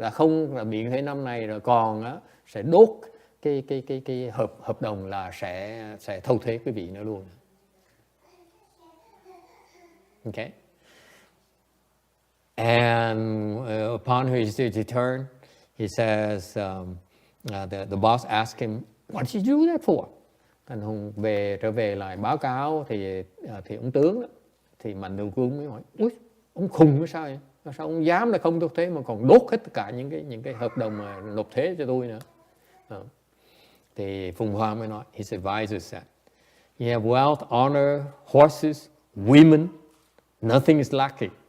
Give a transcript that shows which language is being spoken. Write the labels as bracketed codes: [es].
[vi] Là không là miễn thuế năm nay rồi, còn á sẽ đốt cái hợp đồng là sẽ thâu thuế quý vị nữa luôn. [en] Okay. And upon his return, he says, the boss asked him, "What did you do that for?" [vi] Anh Hùng trở về lại báo cáo thì ông tướng đó, thì Mạnh Thường Quân mới hỏi, "Úi, ông khùng hay sao vậy? Sao ông dám là không nộp thuế mà còn đốt hết tất cả những cái hợp đồng mà nộp thuế cho tôi nữa?" Thì Phùng Hoan mới nói, [en] his advisor said, "You have wealth, honor, horses, women, nothing is lacking."